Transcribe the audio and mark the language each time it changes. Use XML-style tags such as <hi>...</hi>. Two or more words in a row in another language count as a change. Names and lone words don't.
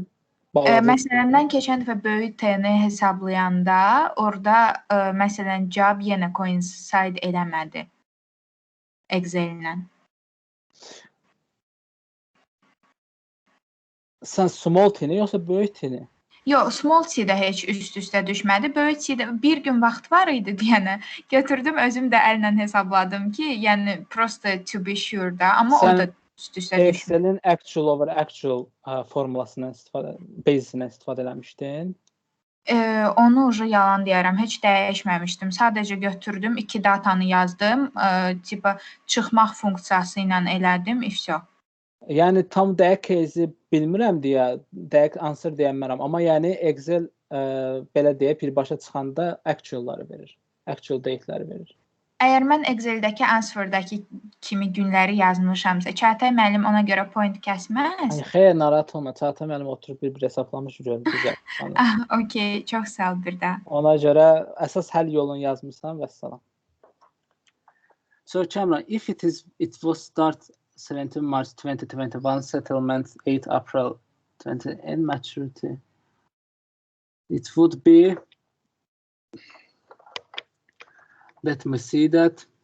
<az>Məsələn, mən keçən dəfə böyük T-ni hesablayanda, orada məsələn cavab yenə coincide eləmədi Excel-lə. Sən small t-ni yoxsa böyük t-ni? Yox, small t-də heç üst-üstə düşmədi. Böyük t-də bir gün vaxt var idi deyənə. Götürdüm, özüm də əllə hesabladım ki, yəni prosto</az> <en>to be sure</en> <az>da, amma o da üst-üstə düşmür. Excel-in</az> <en>actual over actual</en> <az>formulasından basisindən istifadə eləmişdin? Onu ucu yalan deyərəm, heç dəyişməmişdim. Sadəcə götürdüm, 2 datanı yazdım, tipa çıxmaq funksiyası ilə elədim, ifşo. Yəni tam dəqiq case-i bilmirəm deyə, dəqiq answer deyəmərəm, amma yəni Excel belə deyə birbaşa çıxanda actual-ları verir,</az> <en>actual date-ləri</en> <az>verir. Əgər mən Excel-dəki answerdəki kimi günləri yazmışamsa, Çağatay müəllim ona görə point kəsməz? Xeyr, narahat olma. Çağatay müəllim oturub bir hesaplamış görür. Okey, çox sağ ol bir də. Ona görə əsas həll yolunu yazmısan, vəssalam.</az> <en>So Kamran, if it was start 17 March 2021, settlement 8 April 20 and maturity, it would be, let me see that,</en>